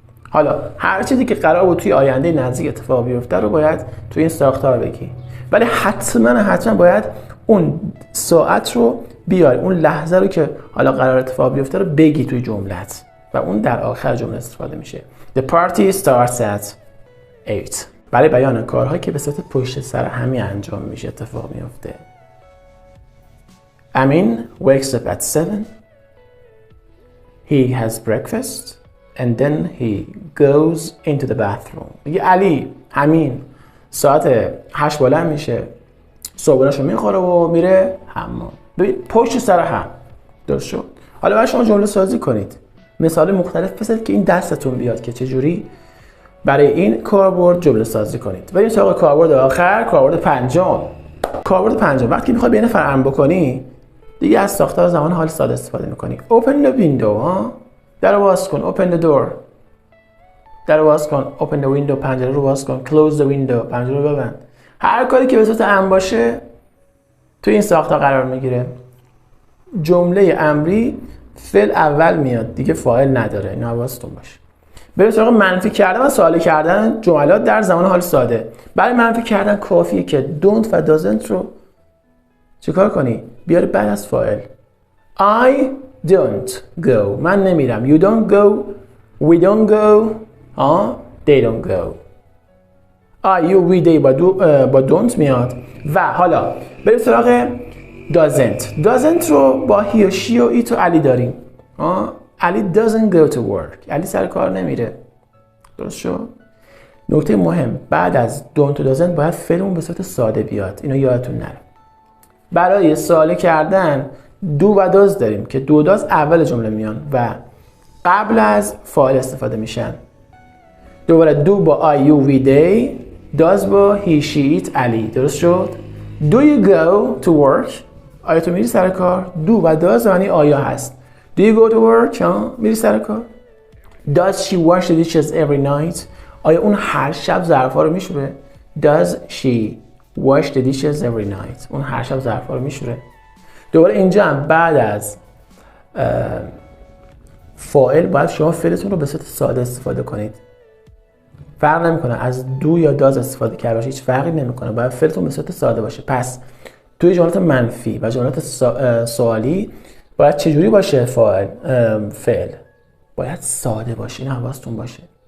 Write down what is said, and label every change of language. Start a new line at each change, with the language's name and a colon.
Persian: حالا هر چیزی که قرار بود توی آینده نزدیک اتفاق بیفته رو باید توی این ساختار بگی، ولی حتما باید اون ساعت رو بیاری، اون لحظه رو که حالا قرار اتفاق بیفته رو بگی توی جملت و اون در آخر جمله استفاده میشه.
English: The party starts at 8.
Persian: برای بیان کارهایی که به صورت پشت سر همی انجام میشه اتفاق میفته.
English: امین wakes up at 7. He has breakfast and then he goes into the bathroom.
Persian: دیگه علی همین ساعت 8 بلند میشه، صبحونه‌شو میخوره و میره حمام. ببین پشت سر هم. درست شد؟ حالا باید شما جمله سازی کنید. مثال مختلف بزنید که این دستتون بیاد که چجوری برای این کاربرد جمله سازی کنید. بریم سراغ کاربرد آخر، کاربرد پنجم. کاربرد پنجم وقتی میخوای بین فرم بکنی دیگه از ساختار زمان حال ساده استفاده میکنی.
English: Open the window.
Persian: ها؟ در رو باز کن.
English: Open the door.
Persian: در رو باز کن. Open the window. پنجره رو باز کن.
English: Close the window.
Persian: پنجره رو ببند. هر کاری که به صورت امر باشه توی این ساختار قرار میگیره. جمله امری فعل اول میاد دیگه، فاعل نداره. این حواستون باشه. بریم سراغ منفی کردن و سوالی کردن جملات در زمان حال ساده. برای منفی کردن کافیه که don't و doesn't رو چیکار کنی؟ بیاری بعد از فاعل.
English: I don't go.
Persian: من نمیرم.
English: You don't go. We don't go. They don't go. I, you, we, they با don't میاد.
Persian: و حالا بریم سراغ doesn't رو با he و she و it و علی داریم.
English: Ali doesn't go to work.
Persian: علی سر کار نمیره. درست شد؟ نکته مهم بعد از don't و doesn't باید فعلمون به صورت ساده بیاد. اینو یادتون نره. برای سوالی کردن دو و داز داریم که دو داز اول جمله میان و قبل از فاعل استفاده میشن. دوباره دو با I, you, we, they، داز با he, she, it، علی. درست شد؟
English: Do you go to work؟
Persian: آیا تو میری سر کار؟ دو و داز معنی آیا هست.
English: Do you go to work؟
Persian: میری سر کار؟
English: Does she wash the dishes every night؟
Persian: آیا اون هر شب ظرفا رو میشوره؟
English: Does she wash the dishes every night؟
Persian: اون هر شب ظرفا رو میشوره. دوباره اینجا هم بعد از فاعل باید شما فعلتون رو به صورت ساده استفاده کنید. فرق نمیکنه از دو یا داز استفاده کرده باشه، هیچ فرقی نمیکنه. باید فعلتون به صورت ساده باشه. پس توی جملات منفی و جملات سوالی باید چجوری باشه فعل؟ باید ساده باشه. این حواستون باشه.